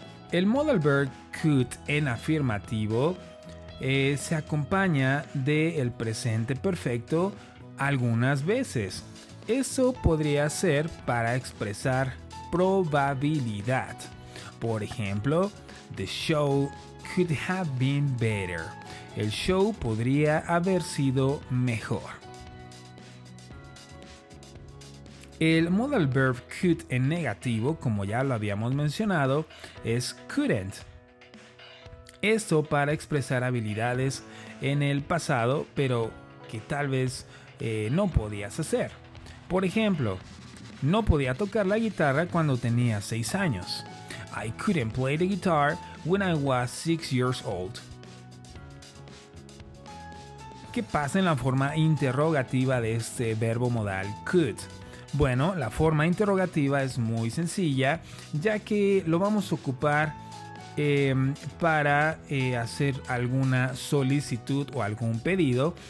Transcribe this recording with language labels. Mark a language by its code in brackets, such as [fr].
[es] El modal verb could en afirmativo se acompaña del presente perfecto algunas veces. Eso podría ser para expresar probabilidad. Por ejemplo, [en] the show could have been better. [es] El show podría haber sido mejor. El modal verb could en negativo, como ya lo habíamos mencionado, es couldn't. Esto para expresar habilidades en el pasado, pero que tal vez no podías hacer. Por ejemplo, no podía tocar la guitarra cuando tenía 6 años. [en] I couldn't play the guitar when I was 6 years old. [es] ¿Qué pasa en la forma interrogativa de este verbo modal could? Bueno, la forma interrogativa es muy sencilla, ya que lo vamos a ocupar para hacer alguna solicitud o algún pedido.